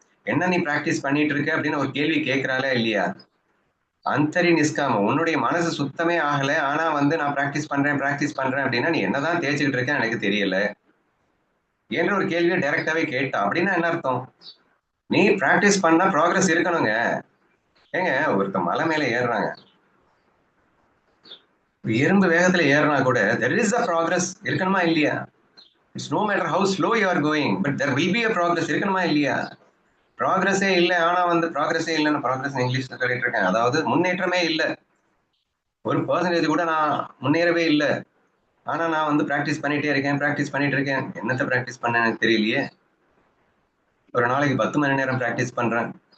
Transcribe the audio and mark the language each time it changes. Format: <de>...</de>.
<ta>என்ன நீ பிராக்டிஸ் பண்ணிட்டு இருக்க அப்படின்னு ஒரு கேள்வி கேட்கிறாளா இல்லையா? அந்தரி நிஷ்காம, உன்னுடைய மனசு சுத்தமே ஆகல, ஆனா வந்து நான் பிராக்டிஸ் பண்றேன் அப்படின்னா நீ என்னதான் தேய்ச்சிக்கிட்டு இருக்கேன்னு எனக்கு தெரியல என்ற ஒரு கேள்வியை டைரக்டாவே கேட்டா அப்படின்னா என்ன அர்த்தம்? நீ பிராக்டிஸ் பண்ணா ப்ராக்ரஸ் இருக்கணுங்க. ஏங்க ஒருத்த மலை மேல ஏறுறாங்க, எறும்பு வேகத்துல ஏறினா கூட</ta> <en>there is a progress</en> <ta>இருக்கணுமா இல்லையா?</ta> <en>it's no matter how slow you are going, but there will be a progress</en> <ta>இருக்கணுமா இல்லையா? ப்ராக்ரஸே இல்லை, ஆனா வந்து ப்ராக்ரஸே இல்லைன்னு ப்ராக்ரஸ் இங்கிலீஷ்ல சொல்லிட்டு இருக்கேன். அதாவது முன்னேற்றமே இல்லை, ஒரு பர்சன்டேஜ் கூட நான் முன்னேறவே இல்லை, ஆனா நான் வந்து பிராக்டிஸ் பண்ணிட்டே இருக்கேன், பிராக்டிஸ் பண்ணிட்டு இருக்கேன். என்னத்தை பிராக்டிஸ் பண்ண எனக்கு தெரியலையே. ஒரு நாளைக்கு 10 மணி நேரம் பிராக்டிஸ் பண்றேன்.</ta>